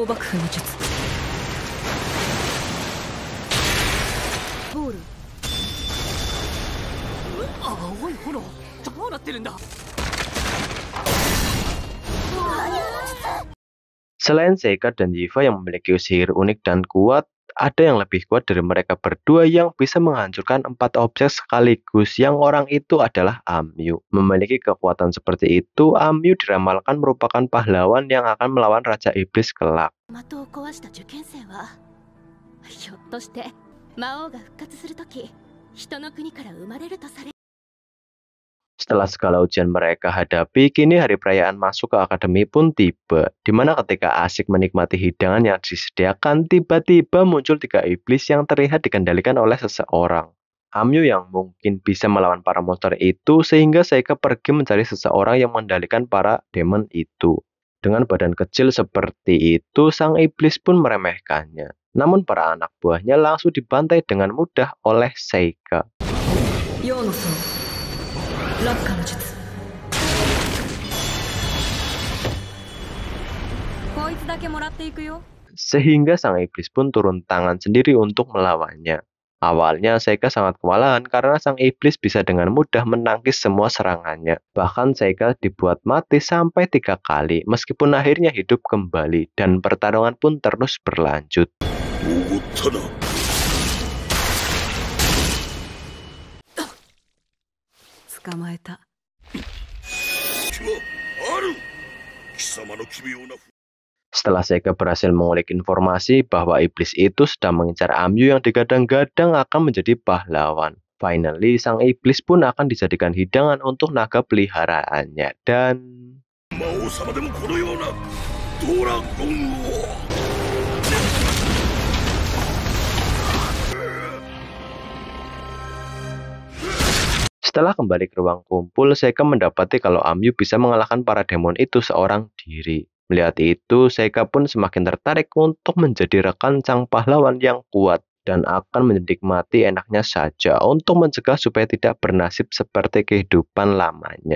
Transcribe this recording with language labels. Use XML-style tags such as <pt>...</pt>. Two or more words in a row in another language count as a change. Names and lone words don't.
<id>Selain Seika dan Yifa yang memiliki sihir unik dan kuat, ada yang lebih kuat dari mereka berdua yang bisa menghancurkan 4 objek sekaligus, yang orang itu adalah Amyu. Memiliki kekuatan seperti itu, Amyu diramalkan merupakan pahlawan yang akan melawan Raja Iblis kelak.</id> <ja>ひょっとして魔王が復活するとき、人の国から生まれるとされ。</ja> <id>Setelah segala ujian mereka hadapi, kini hari perayaan masuk ke akademi pun tiba, di mana ketika asik menikmati hidangan yang disediakan, tiba-tiba muncul 3 iblis yang terlihat dikendalikan oleh seseorang. Amyu yang mungkin bisa melawan para monster itu, sehingga Seika pergi mencari seseorang yang mengendalikan para demon itu. Dengan badan kecil seperti itu, sang iblis pun meremehkannya. Namun para anak buahnya langsung dibantai dengan mudah oleh Seika.</id> <ja>陽の層落下の術こいつだけもらっていくよ</ja> <id>Sehingga sang iblis pun turun tangan sendiri untuk melawannya. Awalnya Seika sangat kewalahan karena sang iblis bisa dengan mudah menangkis semua serangannya. Bahkan Seika dibuat mati sampai 3 kali, meskipun akhirnya hidup kembali dan pertarungan pun terus berlanjut.</id> <ja>おごったな。捕まえた気はある。貴様の奇妙な。</ja> <id>Setelah Seika berhasil mengulik informasi bahwa iblis itu sedang mengincar Amyu yang digadang-gadang akan menjadi pahlawan. Finally, sang iblis pun akan dijadikan hidangan untuk naga peliharaannya dan...</id> <ja>魔王様でもこのようなドラゴンを。</ja> <id>Setelah kembali ke ruang kumpul, Seika mendapati kalau Amyu bisa mengalahkan para demon itu seorang diri. Melihat itu, Seika pun semakin tertarik untuk menjadi rekan sang pahlawan yang kuat dan akan menikmati enaknya saja untuk mencegah supaya tidak bernasib seperti kehidupan lamanya.</id>